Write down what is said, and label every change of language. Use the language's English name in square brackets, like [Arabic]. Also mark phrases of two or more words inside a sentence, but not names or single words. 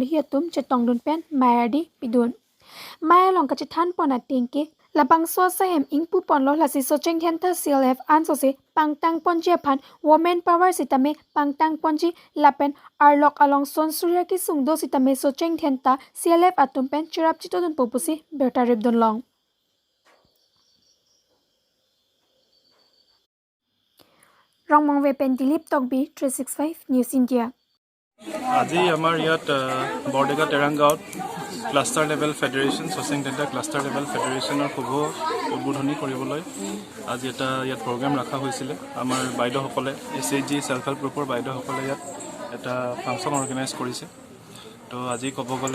[Karbi] Hiatum Chetongdun Pen Mayadi Pidun Mai Along Kachithan Pona Tingke Labangso Sahem Ingpu Ponlo Lasi Socheng Thenta CLF Ansose Pangtang Ponji Aphan [English] Women Power [Karbi] Sitame Pangtang Ponji Lapen Arlok Along Son Surya Ki Sungdo Sitame Socheng Thenta CLF Atumpen Chirap Chitodun Popusi Berta Ribdon Long Rongmongwe Pen Dilip Tokbi 365 News India [Assamese] আজি আমাৰ ইয়াত বৰডেকা তেৰাংগাঁৱত [English] cluster level federation [Assamese] ছচিং টেণ্টাৰ [English] cluster level federation [Assamese] শুভ উদ্বোধনী কৰিবলৈ আজি এটা ইয়াত প্ৰগ্ৰাম ৰখা হৈছিলে আমাৰ বাইদেউসকলে SHG [English] self help group [Assamese] বাইদেউসকলে ইয়াত এটা [English] function organise [Assamese] কৰিছে তো আজি ক'ব গ'লে